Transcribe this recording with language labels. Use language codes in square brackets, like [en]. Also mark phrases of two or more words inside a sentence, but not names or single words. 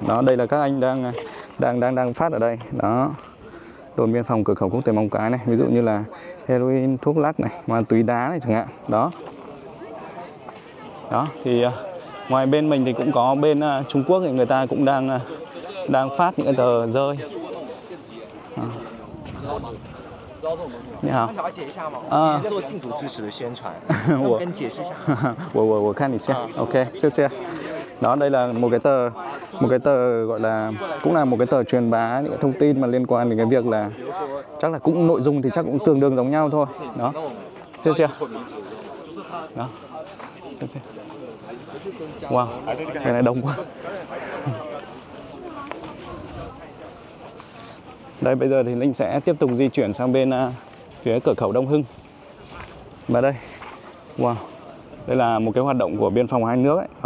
[vi] Đó, đây là các anh đang phát ở đây. Đó, đồn biên phòng cửa khẩu quốc tế Móng Cái này, ví dụ như là heroin, thuốc lắc này, ma túy đá này chẳng hạn. Đó. Đó thì ngoài bên mình thì cũng có bên Trung Quốc thì người ta cũng đang phát những cái tờ rơi. [zh] 你好，了解一下吗？做禁毒知识的宣传，我跟解释一下。我看你先 ，OK， 谢谢。 [vi] Đó, đây là một cái tờ gọi là cũng là một cái tờ truyền bá những cái thông tin mà liên quan đến cái việc là chắc là cũng nội dung thì chắc cũng tương đương giống nhau thôi. Đó, 谢谢。Đó,谢谢。Wow, cái này đông quá. Đây, bây giờ thì Linh sẽ tiếp tục di chuyển sang bên phía cửa khẩu Đông Hưng. Và đây, wow, đây là một cái hoạt động của biên phòng hai nước ấy.